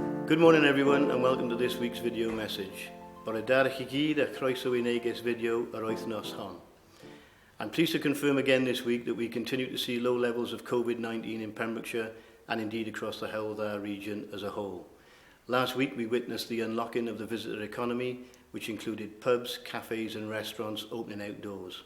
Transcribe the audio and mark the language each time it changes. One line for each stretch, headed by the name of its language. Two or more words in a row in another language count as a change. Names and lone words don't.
English: Good morning everyone and welcome to this week's video message.
Welsh: Bore chi gyd a croeso I Neges video yr wythnos hon.
English: I'm pleased to confirm again this week that we continue to see low levels of COVID-19 in Pembrokeshire and indeed across the whole of our region as a whole. Last week we witnessed the unlocking of the visitor economy, which included pubs, cafes and restaurants opening outdoors.